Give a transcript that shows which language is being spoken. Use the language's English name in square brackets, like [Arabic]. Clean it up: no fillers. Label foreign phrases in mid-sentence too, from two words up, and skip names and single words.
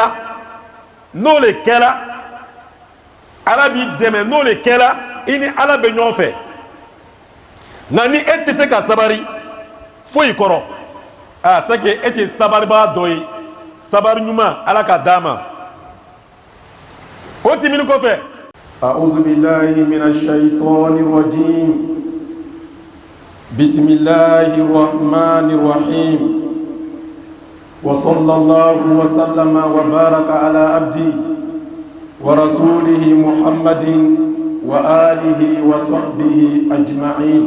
[Bambara] kela arabi deme no le kela ini ala be ɲɔgɔn fɛ nka ni e tɛ se ka sabari foyi kɔrɔ [French] c'est que [Bambara] e tɛ sabaribaga dɔ ye sabari ɲuman ala ka d'a ma o tɛmɛni kɔfɛ [Arabic] أعوذ بالله من الشيطان الرجيم بسم الله الرحمن الرحيم وصلى الله وسلم وبارك على عبده ورسوله محمد وآله وصحبه أجمعين.